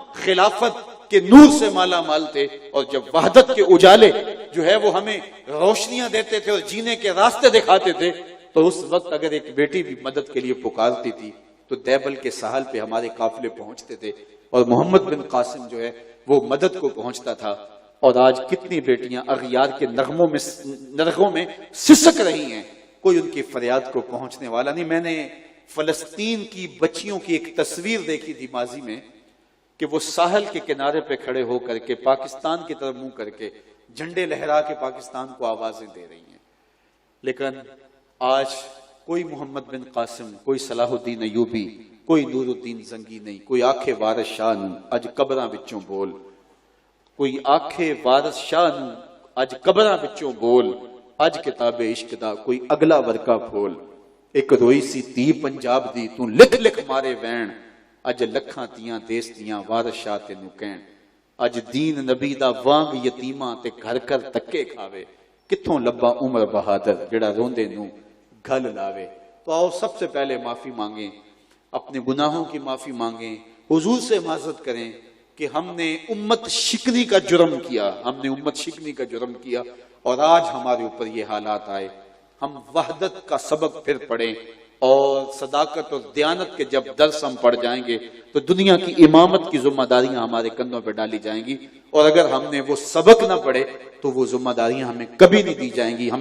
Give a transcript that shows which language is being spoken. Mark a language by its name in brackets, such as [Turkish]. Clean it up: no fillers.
[Urdu] خلافت کے نور سے مالا مال تھے اور جب وحدت کے اجالے جو ہے وہ ہمیں روشنیاں دیتے تھے اور جینے کے راستے دکھاتے تھے، تو اس وقت اگر ایک بیٹی بھی مدد کے لیے پکارتی تھی تو دیبل کے ساحل پہ ہمارے قافلے پہنچتے تھے اور محمد بن قاسم جو ہے وہ مدد کو پہنچتا تھا۔ اور آج کتنی بیٹیاں اغیار کے نغموں میں سسک رہی ہیں، کوئی ان کی فریاد کو پہنچنے والا نہیں۔ میں نے فلسطین کی بچیوں کی ایک تصویر دیکھی تھی ماضی میں کہ وہ ساحل کے کنارے پہ کھڑے ہو کر کے پاکستان کی طرف منہ کر کے جھنڈے لہرا کے پاکستان کو آوازیں دے رہی ہیں. لیکن آج کوئی محمد بن قاسم، کوئی صلاح الدین ایوبی، کوئی نور الدین زنگی نہیں، [Punjabi] کوئی آکھے وارث شاہ نوں اج قبراں وچوں بول، کوئی آکھے وارث شاہ نوں اج قبراں وچوں بول، اج کتاب عشق دا کوئی اگلا ورقہ کھول. ایک روئی سی تی پنجاب دی تو لکھ لکھ مارے وین، اج لکھاں تیاں دیس دیاں وارث شاہ تینوں کہن. اج دین نبی دا وانگ یتیماں تے گھر کر تکے کھاوے، کتھوں لبا عمر بہادر جڑا روندے نوں گھل لاوے. [Urdu] تو آؤ سب سے پہلے معافی مانگیں، اپنے گناہوں کی معافی مانگیں، حضور سے معذرت کریں کہ ہم نے امت شکنی کا جرم کیا، ہم نے امت شکنی کا جرم کیا اور آج ہمارے اوپر یہ حالات آئے. ہم وحدت کا سبق پھر پڑھیں اور صداقت اور دیانت کے جب درس ہم پڑھ جائیں گے تو دنیا کی امامت کی ذمہ داریاں ہمارے کندھوں پہ ڈالی جائیں گی، اور اگر ہم نے وہ سبق نہ پڑھے تو وہ ذمہ داریاں ہمیں کبھی نہیں دی جائیں گی.